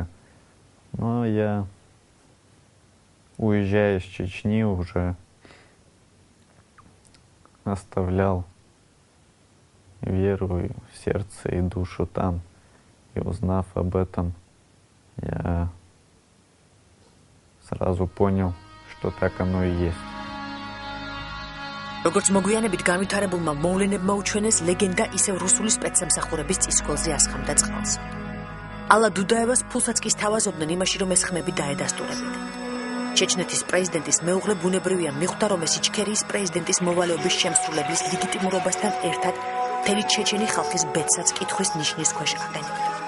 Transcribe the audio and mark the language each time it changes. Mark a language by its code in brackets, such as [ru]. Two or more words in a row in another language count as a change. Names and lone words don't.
[ru] Но я, уезжая из Чечни, уже оставлял веру в сердце и душу там. И узнав об этом, я сразу понял, что так оно и есть. [ka] როგორც მოგვიანებით განვითარებულმა მოვლენებმა უჩვენეს, ლეგენდა ისევ რუსული სპეცსამსახურების წისქოლზე ასხამდა წყალს. ალა დუდაევას ფულსაწყის თავაზობდნენ იმაში, რომ ეს ხმები დაედასტურებინა. ჩეჩნეთის პრეზიდენტის მეუღლე ბუნებრივია მიხვდა, რომ ეს იჩქერიის პრეზიდენტის მოვალეობის შემსრულებლის ლეგიტიმურობასთან ერთად მთელი ჩეჩენი ხალხის ბედსაც კითხვის ნიშნის ქვეშ აყენებდა.